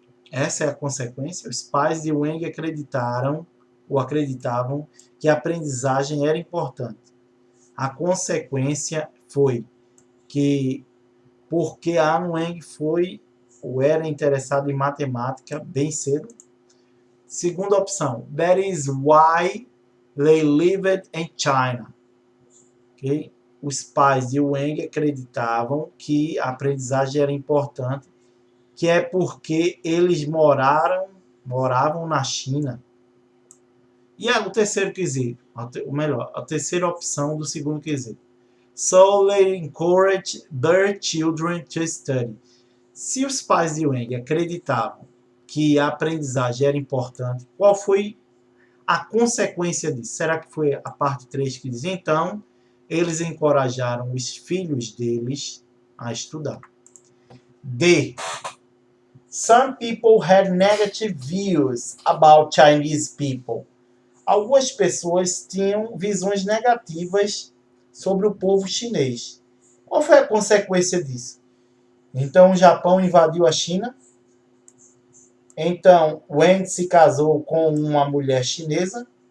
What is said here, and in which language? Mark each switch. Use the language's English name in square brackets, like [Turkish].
[Portuguese] Essa é a consequência. Os pais de Wang acreditavam que a aprendizagem era importante. A consequência foi que, porque An Wang era interessado em matemática bem cedo. Segunda opção, [English] that is why they lived in China. Okay? [Portuguese] Os pais de Wang acreditavam que a aprendizagem era importante, que é porque eles moravam na China. E o terceiro quesito, a terceira opção do segundo quesito. [English] So they encourage their children to study. [Portuguese] Se os pais de Wang acreditavam que a aprendizagem era importante, qual foi a consequência disso? Será que foi a parte 3 que diz? Então, eles encorajaram os filhos deles a estudar. D. [English] Some people had negative views about Chinese people. [Portuguese] Algumas pessoas tinham visões negativas sobre o povo chinês. Qual foi a consequência disso? Então, o Japão invadiu a China. Então, Wang se casou com uma mulher chinesa.